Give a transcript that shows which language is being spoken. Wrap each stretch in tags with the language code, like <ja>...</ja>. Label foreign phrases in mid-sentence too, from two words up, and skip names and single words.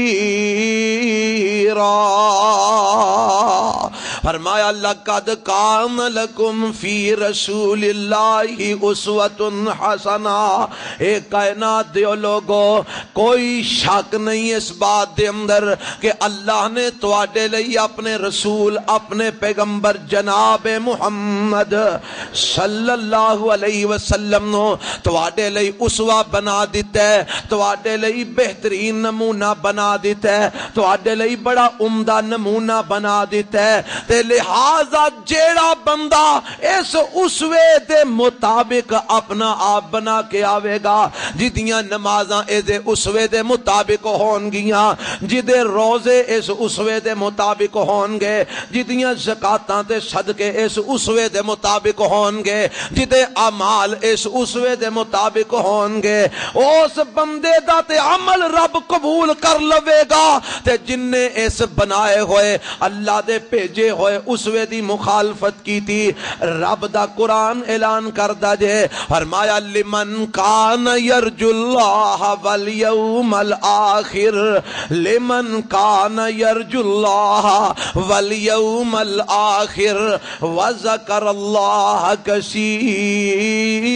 <pa>فرمایا</pa> <ar>لقد کان لکم فی رسول اللہ اسوۃ حسنہ</ar> <pa>اے کائنات دیو لوگو کوئی شک نہیں اس بات دے اندر کہ اللہ نے تواڈے لئی اپنے رسول اپنے پیغمبر جناب محمد</pa> <ar>صلی اللہ علیہ وسلم</ar> <pa>نو تواڈے لئی اسوہ بنا دیتا ہے تواڈے لئی بہترین نمونہ بنا دیتا ہے تواڈے لئی بڑا عمدہ نمونہ بنا دیتا ہے تے لہذا جیڑا بندہ اس اسوے دے مطابق اپنا آپ بنا کے آوے گا جدیاں نمازاں اے دے اسوے دے مطابق ہون گیاں جدے روزے اس اسوے دے مطابق ہون گے جدیاں زکاتاں تے صدقے اس اسوے دے مطابق ہون گے جدے اعمال اس اسوے دے مطابق ہون گے اس بندے دا تے عمل رب قبول کر لوے گا تے جن نے اس بنائے ہوئے اللہ دے بھیجے ہوئے اسوے دی مخالفت کی تھی رب دا قرآن اعلان کردہ جے فرمایا</pa> <ar>لمن کان یرجو اللہ والیوم الآخر لمن کان یرجو اللہ والیوم الآخر وذکر اللہ کثیرا</ar>